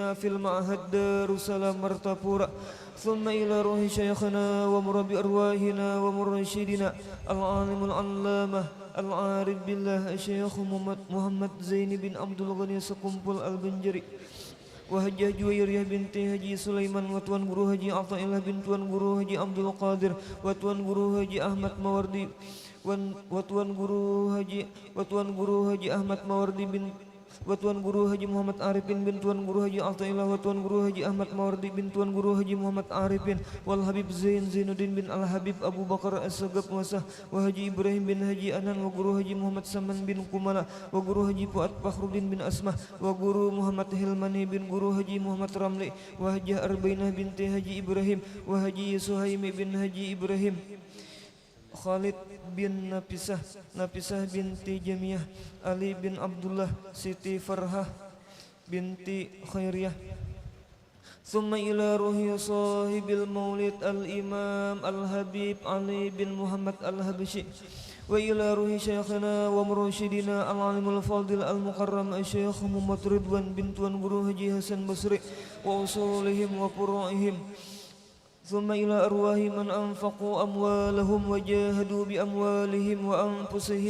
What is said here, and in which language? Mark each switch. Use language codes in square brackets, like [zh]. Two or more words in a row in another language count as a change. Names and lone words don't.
[ar] في المعهد دار السلام مرتفورة ثم إلى روح شيخنا ومربي أرواحنا ومرشدنا العالم العلامة العارف بالله الشيخ محمد زين بن عبد الغني سقمبل البنجري وهجة جويرية بنت Haji Sulaiman [ms] وتوان guru [ar] Haji Athaillah bin [ms] tuan guru [ar] Haji Abdul Qadir [ms] وتوان guru [ar] Haji Ahmad Mawardi وتوان guru Haji Ahmad Mawardi bin [ms] وتوان guru [ar] Haji Muhammad Arifin bin [ms] tuan guru [ar] Haji Athaillah وتوان guru Haji Ahmad Mawardi bin tuan guru Haji Muhammad Arifin wal Habib Zainuddin bin Al Habib Abu Bakar As-Sagab Masah wa Haji Ibrahim bin Haji Anan wa guru Haji Muhammad Saman bin Kumala wa guru Haji Fuad Fakhruddin bin Asmah wa guru Muhammad Hilmani bin guru Haji Muhammad Ramli wa Hajah Arbainah binti Haji Ibrahim wa Haji Suhaimi bin Haji Ibrahim Khalid bin Nafisah binti Jamiyah Ali bin Abdullah Siti Farhah binti Khairiyah ثم إلى روح صاحب المولد الإمام الحبيب علي بن محمد الحبشي وإلى روح شيخنا ومرشدنا العالم الفاضل المكرم الشيخ محمد رضوان بن [ms] tuan guru [ar] Haji Hasan Basri وأصولهم وفروعهم ثم إلى أرواح من أنفقوا أموالهم وجاهدوا بأموالهم وأنفسهم